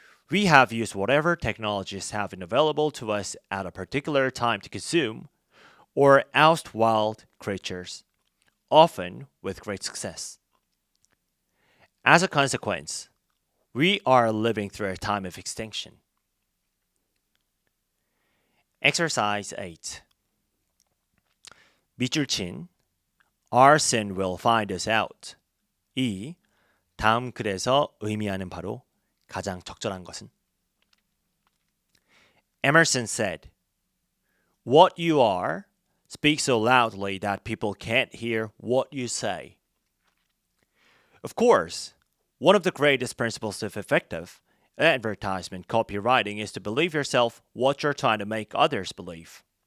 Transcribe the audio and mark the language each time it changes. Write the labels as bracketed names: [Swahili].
[English] We have used whatever technologies have been available to us at a particular time to consume or oust wild creatures, often with great success. As a consequence, we are living through a time of extinction. Exercise 8. [Korean] 밑줄 친 [English] Our sin will find us out. [Korean] 이 다음 글에서 의미하는 바로 가장 적절한 것은? [English] Emerson said, "What you are, speak so loudly that people can't hear what you say." Of course, one of the greatest principles of effective advertisement copywriting is to believe yourself what you're trying to make others believe.